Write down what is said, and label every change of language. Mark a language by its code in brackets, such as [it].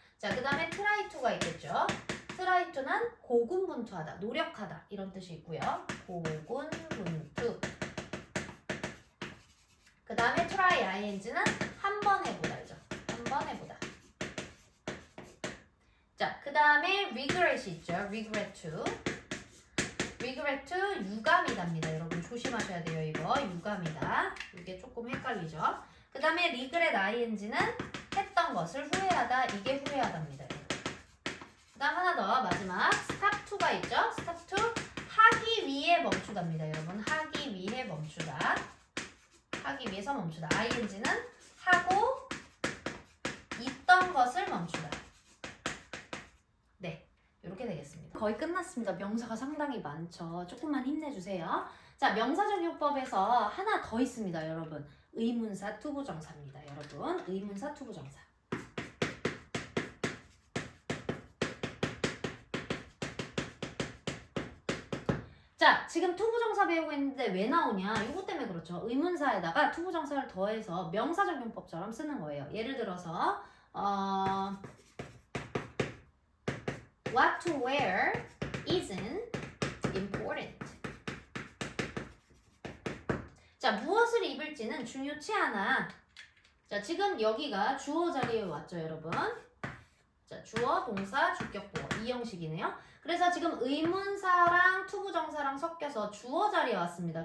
[ko] 자, 그 다음에 try to가 있겠죠. try to는 고군분투하다, 노력하다 이런 뜻이 있고요. 고군분투. 그 다음에 try ing는 한 번 해보다죠. 한 번 해보다. 자, 그 다음에 regret 있죠. [en] regret to. [ko] regret to 유감이답니다. 여러분 조심하셔야 돼요. 이거 유감이다. 이게 조금 헷갈리죠. 그 다음에 regret ing는 했던 것을 후회하다. 이게 후회하답니다. 그 다음 하나 더 마지막 stop to가 있죠. stop to 하기 위해 멈추답니다. 여러분 하기 위해 멈추다. 하기 위해서 멈추다. ing는 하고 있던 것을 멈추다. 네, 이렇게 되겠습니다. 거의 끝났습니다. 명사가 상당히 많죠. 조금만 힘내주세요. 자, 명사적용법에서 하나 더 있습니다. 여러분 의문사 투부정사입니다. 여러분 의문사 투부정사. 자, 지금 투부정사 배우고 있는데 왜 나오냐? 이것 때문에 그렇죠. 의문사에다가 투부정사를 더해서 명사적용법처럼 쓰는 거예요. 예를 들어서 [en] What to wear isn't important. [ko] 자, 무엇을 입을지는 중요치 않아. 자, 지금 여기가 주어 자리에 왔죠, 여러분. 자, 주어, 동사, 주격, 보어 이 형식이네요. 그래서 지금 의문사랑 투부정사랑 섞여서 주어 자리에 왔습니다.